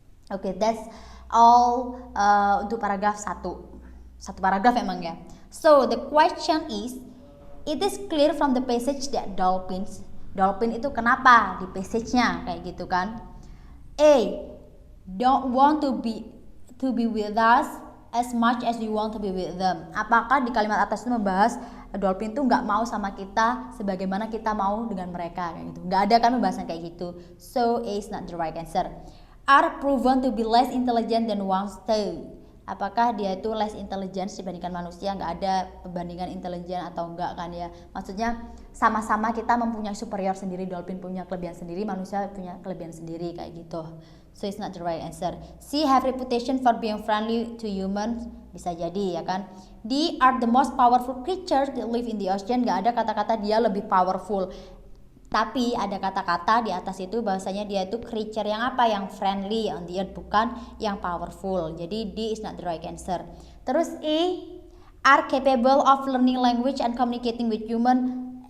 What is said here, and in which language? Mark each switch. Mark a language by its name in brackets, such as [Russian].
[Indonesian] Oke, that's all untuk paragraf 1. Satu paragraf emang ya. [English] So the question is, it is clear from the passage that dolphin itu kenapa di passage-nya kayak gitu kan. A, don't want to be with us as much as we want to be with them. [Indonesian] Apakah di kalimat atas itu membahas dolphin itu nggak mau sama kita sebagaimana kita mau dengan mereka kayak gitu? Nggak ada kan pembahasan kayak gitu. [English] So A is not the right answer. Are proven to be less intelligent than once to. [Indonesian] Apakah dia itu less intelligent dibandingkan manusia? Nggak ada perbandingan intelijen atau enggak kan ya. Maksudnya sama-sama kita mempunyai superior sendiri. Dolphin punya kelebihan sendiri, manusia punya kelebihan sendiri kayak gitu. [English] So it's not the right answer. C, have reputation for being friendly to humans. Bisa jadi ya kan. D, are the most powerful creatures that live in the ocean. [Indonesian] Nggak ada kata-kata dia lebih powerful. Tapi ada kata-kata di atas itu bahwasanya dia itu creature yang apa? Yang friendly on the earth, bukan yang powerful. [English] Jadi D is not the right answer. Terus E, are capable of learning language and communicating with human.